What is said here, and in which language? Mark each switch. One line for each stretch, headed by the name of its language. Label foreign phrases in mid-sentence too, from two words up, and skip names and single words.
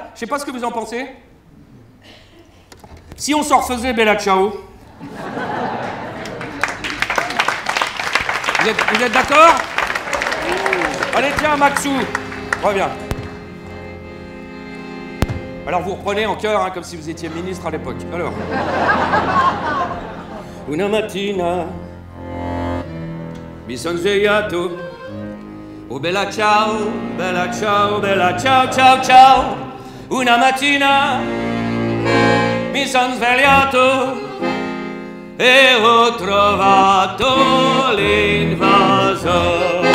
French: Je sais pas ce que vous en pensez. Si on s'en refaisait Bella Ciao. Vous êtes d'accord? Allez, tiens, Maxou, reviens. Alors, vous reprenez en chœur, hein, comme si vous étiez ministre à l'époque. Alors.
Italian: Una mattina mi son svegliato. Oh, bella ciao, bella ciao, bella ciao, ciao, ciao. Una mattina mi son svegliato e ho trovato l'invasore.